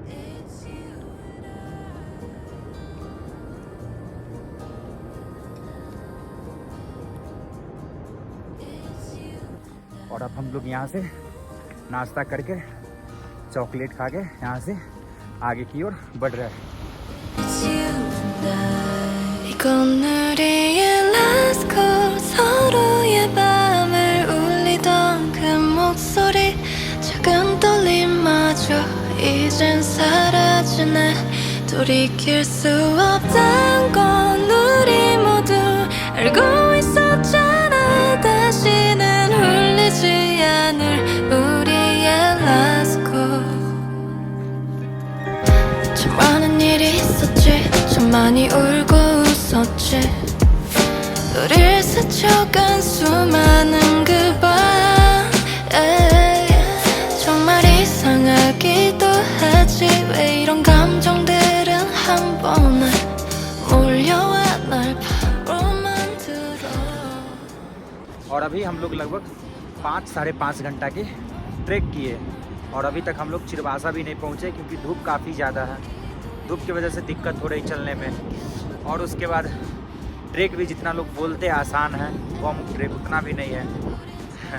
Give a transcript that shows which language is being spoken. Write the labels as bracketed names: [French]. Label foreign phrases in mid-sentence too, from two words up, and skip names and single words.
[Hindi] और अब हम लोग यहाँ से नाश्ता करके चॉकलेट खा के यहाँ से आगे की ओर बढ़ रहे हैं। [Korean] 이건 우리의 [English] last call. [Korean] 서로의 밤을 울리던 그 목소리, 작은 떨림마저 이젠 사라지네. 돌이킬 수 없단 건 우리 모두 알고 있었잖아. 다시는 울리지 않을 우리의 [English] last call. [Korean] 참 많은 일이 있었지, 참 많이 울고 웃었지. 우릴 스쳐간 수많은 그 밤, 정말 이상하기도 하지. 왜 이런 감정들은 한 번에 몰려와 날 바로 만들어. [Hindi] और अभी हम लोग लगभग 5-5.5 घंटा की ट्रैक किए और अभी तक हम लोग चिरवासा भी नहीं पहुँचे, क्योंकि धूप काफ़ी ज़्यादा है। धूप की वजह से दिक्कत हो रही चलने में। और उसके बाद ट्रैक भी जितना लोग बोलते हैं आसान है, वो हम ट्रैक उतना भी नहीं है।